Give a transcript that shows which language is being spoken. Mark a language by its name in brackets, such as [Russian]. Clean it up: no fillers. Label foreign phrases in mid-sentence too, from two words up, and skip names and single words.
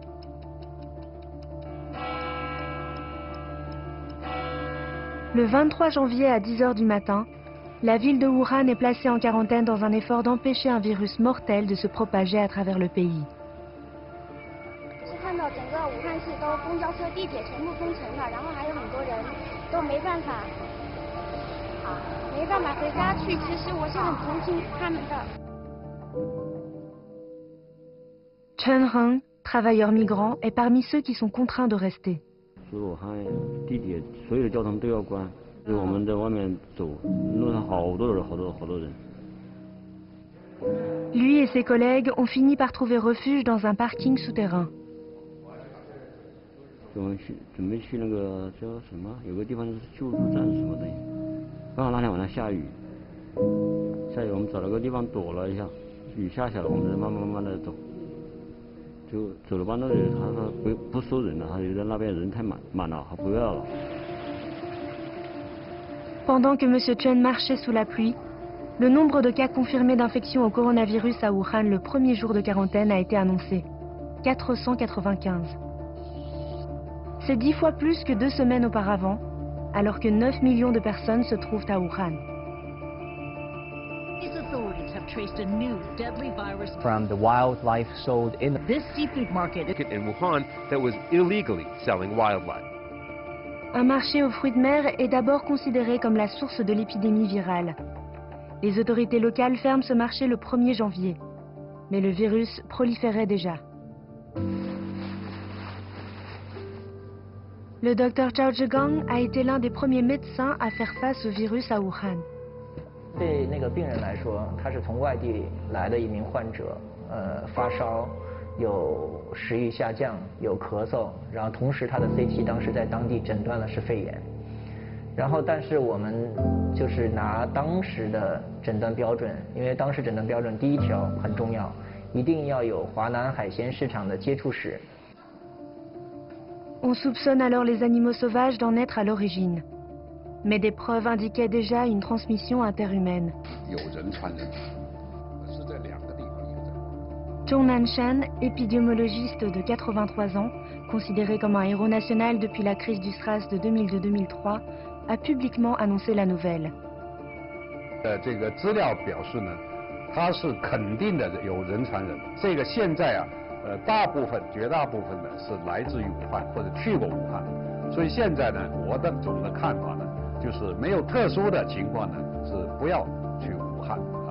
[French] Le 23 janvier à 10h du matin, la ville de Wuhan est placée en quarantaine dans un effort d'empêcher un virus mortel de se propager à travers le pays. [Chinese] 是看到整个武汉市都公交车、地铁全部封城了，然后还有很多人都没办法回家去。其实我是很同情他们的。 [French] Chen Heng, travailleur migrant, est parmi ceux qui sont contraints de rester. [Chinese] 所以武汉地铁所有的交通都要关，所以我们在外面走，路上好多人。 [French] Lui et ses collègues ont fini par trouver refuge dans un parking souterrain. [Chinese] 准备去那个叫什么，有个地方就是救助站什么的。刚好那天晚上下雨，我们找了个地方躲了一下，雨下了，我们再慢慢的走。就走了半路，他不收人了，他觉得那边人太满了，他不要了。 [French] Pendant que M. Chen marchait sous la pluie, le nombre de cas confirmés d'infection au coronavirus à Wuhan le premier jour de quarantaine a été annoncé. 495. C'est 10 fois plus que 2 semaines auparavant, alors que 9 millions de personnes se trouvent à Wuhan. [English] Traced a new deadly virus from the wildlife sold in this seafood market in Wuhan that was illegally selling wildlife. [French] Un marché aux fruits de mer est d'abord considéré comme la source de l'épidémie virale. Les autorités locales ferment ce marché le 1er janvier, mais le virus proliférait déjà. Le docteur Zhao Zhigang a été l'un des premiers médecins à faire face au virus à Wuhan. [Chinese] 对那个病人来说，他是从外地来的一名患者，发烧，有食欲下降，有咳嗽，然后同时他的 CT 当时在当地诊断了是肺炎，然后但是我们就是拿当时的诊断标准，因为当时诊断标准第1条很重要，一定要有华南海鲜市场的接触史。 [French] On soupçonne alors les animaux sauvages d'en être à l'origine. Mais des preuves indiquaient déjà une transmission interhumaine. Zhong Nanshan, épidémiologiste de 83 ans, considéré comme un héros national depuis la crise du SRAS de 2002-2003, a publiquement annoncé la nouvelle. [Chinese] 这个资料表示呢，它是肯定的有人传人。这个现在啊，绝大部分呢是来自于武汉或者去过武汉，所以现在呢，我的总的看法呢。就是没有特殊的情况呢，是不要去武汉啊。